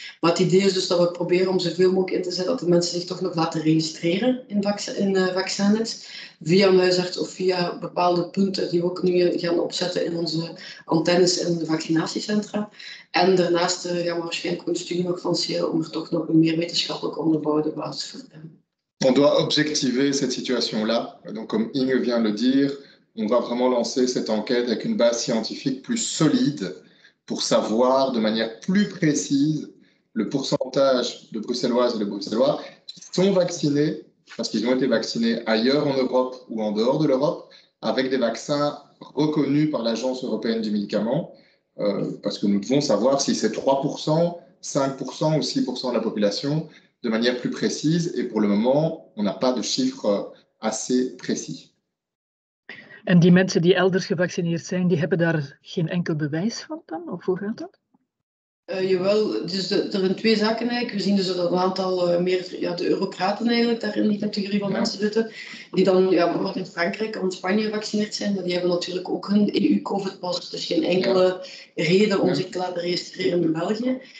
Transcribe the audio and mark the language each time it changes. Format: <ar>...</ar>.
<nl>Maar het idee is dus dat we proberen om zoveel mogelijk in te zetten dat de mensen zich toch nog laten registreren in Vaccinet, via een huisarts of via bepaalde punten die we ook nu gaan opzetten in onze antennes en de vaccinatiecentra. En daarnaast gaan we waarschijnlijk een studie nog lanceren om er toch nog een meer wetenschappelijk onderbouwde basis voor te hebben.</nl> <fr>On doit objectiver cette situation-là. Donc, comme Inge vient de le dire, on va vraiment lancer cette enquête avec une base scientifique plus solide pour savoir de manière plus précise le pourcentage de Bruxelloises et de Bruxellois qui sont vaccinés, parce qu'ils ont été vaccinés ailleurs en Europe ou en dehors de l'Europe, avec des vaccins reconnus par l'Agence européenne du médicament, parce que nous devons savoir si c'est 3%, 5% ou 6% de la population, de manière plus précise. Et pour le moment, on n'a pas de chiffres assez précis.</fr> <nl>En die mensen die elders gevaccineerd zijn, die hebben daar geen enkel bewijs van dan? Of hoe gaat dat? Jawel, dus er zijn twee zaken eigenlijk. We zien dus dat een aantal meer de Eurocraten eigenlijk daar in die categorie van mensen zitten, die dan bijvoorbeeld in Frankrijk of in Spanje gevaccineerd zijn, maar die hebben natuurlijk ook hun EU-COVID-pas, dus geen enkele reden om zich te laten registreren in België.</nl>